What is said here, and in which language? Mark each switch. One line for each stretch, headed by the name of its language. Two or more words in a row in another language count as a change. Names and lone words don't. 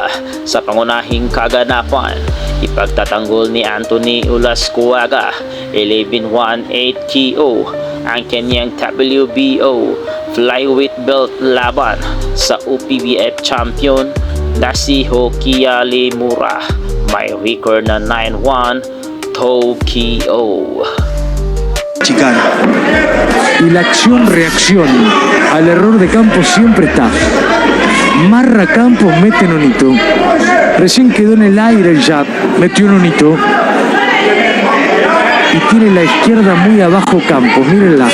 Filipino: Sa pangunahing kaganapan, ipagtatanggol ni Anthony Ulascuaga 11-1-8 KO ang kanyang
English: WBO Flyweight Belt
Filipino: laban sa
English: OPBF champion
Filipino: na si Hokia Lemura. May record na 9-1 Tokyo. Chicar.
Spanish: Y la acción-reacción al error de Campos siempre está. Marra Campos, mete Nonito. Recién quedó en el aire el jab, metió Nonito. Y tiene la izquierda muy abajo Campos, mírenla.